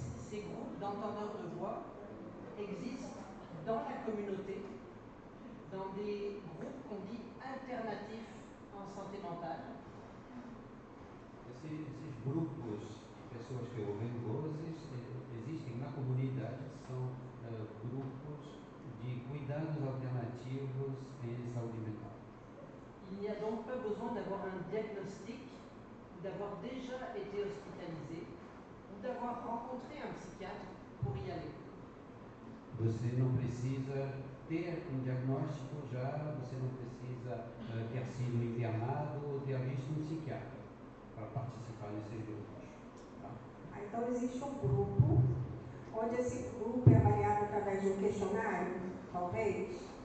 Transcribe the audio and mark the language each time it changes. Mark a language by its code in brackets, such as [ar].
[fr] Ces groupes d'entendeurs de voix existent dans la communauté, dans des groupes qu'on dit alternatifs en santé mentale. [pt] Esses grupos de pessoas que ouvem vozes existem na comunidade, são grupos de cuidados alternativos em saúde mental. [fr] Il n'y a donc pas besoin d'avoir un diagnostic, ou d'avoir déjà été hospitalisé, ou d'avoir rencontré un psychiatre pour y aller. [pt] Você não precisa ter um diagnóstico já, você não precisa ter sido internado ou ter visto um psiquiatra para participar desses grupos. Tá? Então existe um grupo, onde esse grupo é avaliado através de um questionário, talvez.